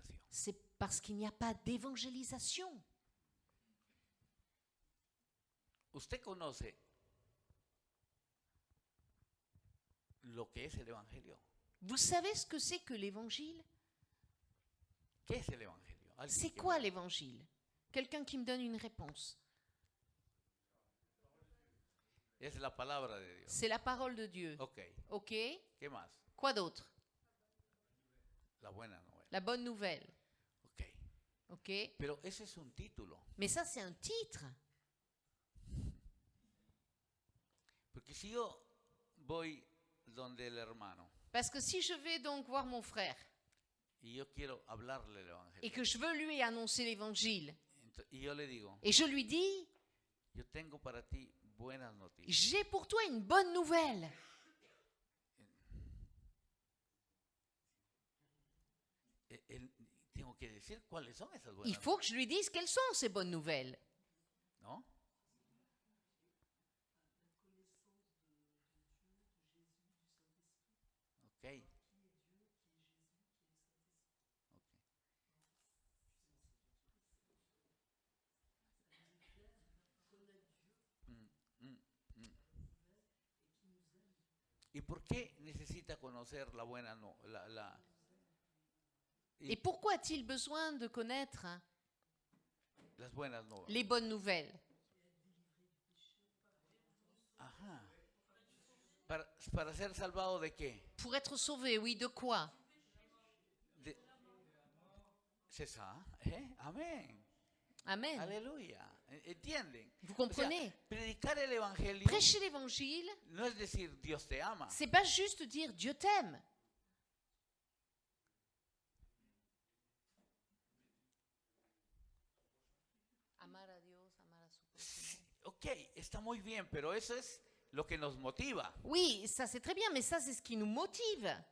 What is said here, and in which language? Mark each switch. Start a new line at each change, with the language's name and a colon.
French: C'est parce qu'il n'y a pas d'évangélisation.
Spanish: ¿Usted conoce lo que es el evangelio?
French: Vous savez ce que c'est que l'évangile?
Spanish: ¿Qué es el evangelio? Alguien
French: C'est que quoi me- l'évangile? Quelqu'un qui me donne une réponse.
Spanish: Es la palabra de Dios.
French: C'est la parole de Dieu. Ok, Ok?
Spanish: ¿qué más?
French: Quoi d'autre?
Spanish: La buena novela.
French: La bonne nouvelle. Ok, Ok?
Spanish: pero ese es un título.
French: Mais ça, c'est un titre.
Spanish: Porque si yo voy donde el hermano
French: Parce que si je vais donc voir mon frère
Spanish: y yo quiero hablarle el
French: et
Spanish: evangelio,
French: que je veux lui annoncer l'évangile,
Spanish: y yo le digo,
French: et je lui dis,
Spanish: yo tengo para ti buenas noticias.
French: j'ai pour toi une bonne nouvelle.
Spanish: Tengo que decir cuáles son esas
French: Il
Spanish: buenas
French: faut que je lui dise quelles sont ces bonnes nouvelles.
Spanish: ¿no? Ok. Ok. ¿Y por qué necesita conocer la buena no,
French: Et pourquoi a-t-il besoin de connaître
Spanish: las buenas nuevas?
French: les bonnes nouvelles?
Spanish: Ajá. Para ser salvado de qué?
French: Pour être sauvé, oui, de quoi? C'est ça, Amén. Amen.
Spanish: Aleluya. ¿Entienden?
French: Vous
Spanish: O sea,
French: comprenez?
Spanish: predicar el evangelio
French: Prêcher l'évangile,
Spanish: no es decir Dios te ama.
French: c'est pas juste dire Dieu t'aime.
Spanish: Amar a Dios, amar a su prójimo. Ok, está muy bien, pero eso es lo que nos motiva.
French: Oui, ça c'est très bien, mais ça c'est ce qui nous motive.